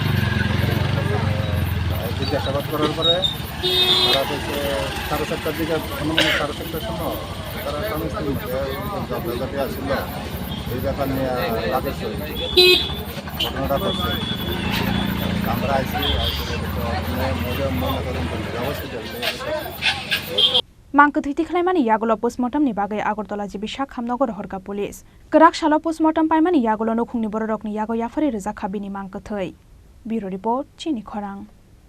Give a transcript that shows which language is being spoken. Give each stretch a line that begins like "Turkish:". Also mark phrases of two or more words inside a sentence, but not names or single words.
Bangla: জিজ্ঞাসাবাদ করার পরে তারা হচ্ছে 7:30টার দিকে অনুমানে 7:30টার সময় তারা স্বামী স্ত্রীর মধ্যে ঝগড়াঝাটি আসছিল এই ব্যাপার নিয়ে রাজস্ব ঘটনাটা করছে আমরা আইসি
Kok Borok: Mangkethiti khlaimani Yakulo postmortem ni bagai Agartala jibi Shakhamnogor Horka Police Kerak Shalo postmortem paimani Yakulo nokhungni borok ni yago yafari reja khabini mangkethai
English: Bureau report
Kok Borok: Chini Khorang